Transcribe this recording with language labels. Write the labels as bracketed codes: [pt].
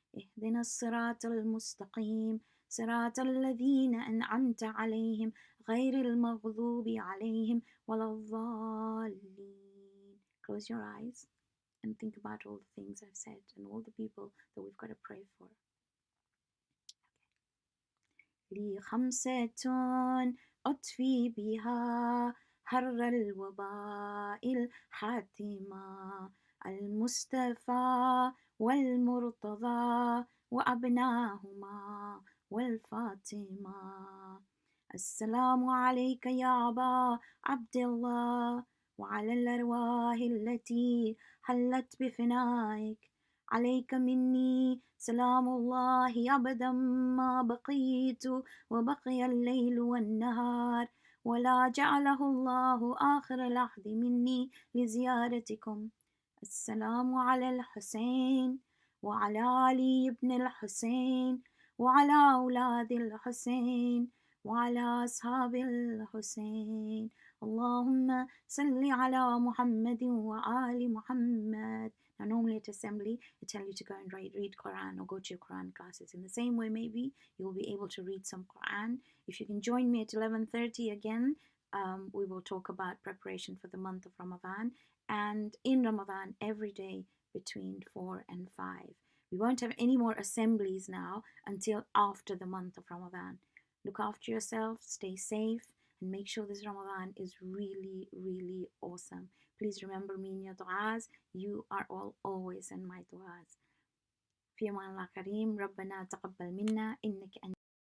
[ar] اهدنا الصراط المستقيم صراط الذين أنعمت عليهم غير المغضوب عليهم ولا الضالين. [en] Close your eyes and think about all the things I've said and all the people that we've got to pray for. [ar] لي خمسة أطفي بها حر الوباء الحاتمة المصطفى والمرتضى وأبناهما والفاطمة. السلام عليك يا أبا عبد الله وعلى الأرواح التي حلت بفنائك. عليك مني سلام الله أبدا ما بقيت وبقي الليل والنهار، ولا جعله الله آخر لحظ مني لزيارتكم. السلام على الحسين وعلى علي بن الحسين وعلى أولاد الحسين وعلى أصحاب الحسين. اللهم صل على محمد وآل محمد. [en] Now normally at assembly, they tell you to go and read Quran or go to your Quran classes. In the same way, maybe you'll be able to read some Quran. If you can join me at 11:30 again, we will talk about preparation for the month of Ramadan. And in Ramadan, every day between 4 and 5. We won't have any more assemblies now until after the month of Ramadan. Look after yourself, stay safe, and make sure this Ramadan is really, really awesome. Please remember me in your du'as. You are all always in my du'as. [ar] في أمان الله كريم. ربنا تقبل منا إنك أنت